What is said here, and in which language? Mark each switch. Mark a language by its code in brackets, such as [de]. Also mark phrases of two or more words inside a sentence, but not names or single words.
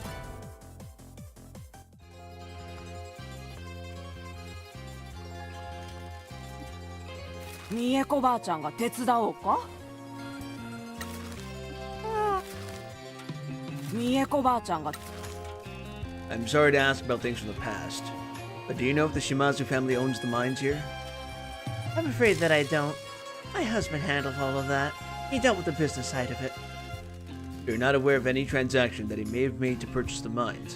[ja] ミエコばあちゃんが手伝おうか? ミエコばあちゃんが... [en] I'm sorry to ask about things from the past, but do you know if the Shimazu family owns the mines here? I'm afraid that I don't. My husband handled all of that. He dealt with the business side of it. You're not aware of any transaction that he may have made to purchase the mines.